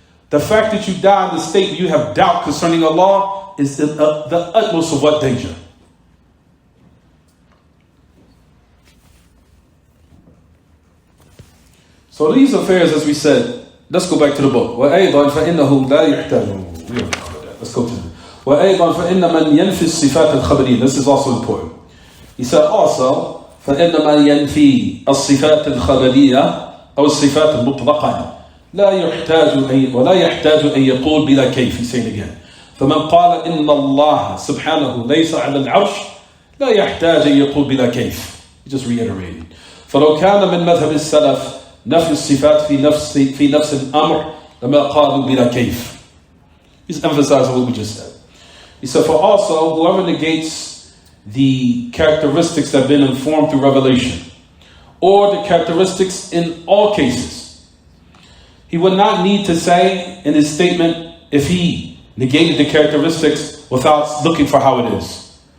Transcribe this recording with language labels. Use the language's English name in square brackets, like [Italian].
[English] The fact that you die in the state where you have doubt concerning Allah is the utmost of what danger. So these affairs, as we said, let's go back to the book. [Arabic] وَأَيْضًا فَإِنَّهُ لَا يَحْتَاجُ. [English] We already covered that. Let's go to it. [Arabic] وَأَيْضًا فَإِنَّ مَنْ يَنْفِي الصِّفَاتِ الْخَبَرِيَّةِ. [English] This is also important. He said also, [Arabic] فإن من ينفي الصفات الخبرية أو الصفات المطلقة لا يحتاج أن يقول بلا كيف. [English] He's saying again. [Arabic] فمن قال إن الله سبحانه ليس على العرش لا يحتاج أن يقول بلا كيف. [English] He just reiterated. [Arabic] فلو كان من مذهب السلف نفي الصفات في نفس الأمر لما قالوا بلا كيف. [English] He's emphasizing what we just said. He said, for also whoever negates the characteristics that have been informed through revelation, or the characteristics in all cases, he would not need to say in his statement if he negated the characteristics without looking for how it is.